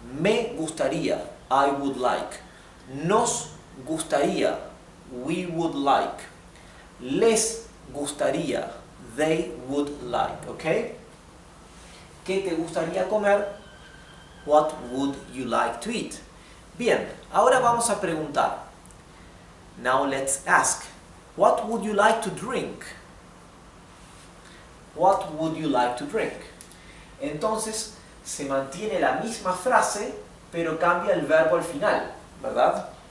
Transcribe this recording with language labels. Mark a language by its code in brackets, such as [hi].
[es] Me gustaría, [en] I would like. [es] Nos gustaría, [en] we would like. [es] Les gustaría, [en] they would like, okay? [es] ¿Qué te gustaría comer? [en] What would you like to eat? [es] Bien, ahora vamos a preguntar. [en] Now let's ask. What would you like to drink? What would you like to drink? [es] Entonces se mantiene la misma frase, pero cambia el verbo al final, ¿verdad?